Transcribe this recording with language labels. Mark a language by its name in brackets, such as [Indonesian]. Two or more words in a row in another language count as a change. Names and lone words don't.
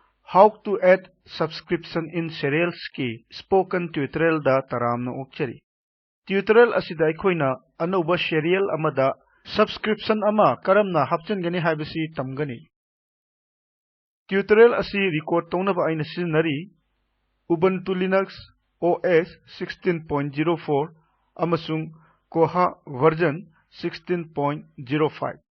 [English] How to add subscription in serials [Manipuri] ki [English] spoken tutorial [Manipuri] da taramna okchari. Tutorial asida aikoina anuba serial amada subscription ama karamna hapchangani haibasi tamgani. Tutorial asi record tawnaba aina sizinari Ubuntu Linux OS 16.04 amasung Koha version 16.05.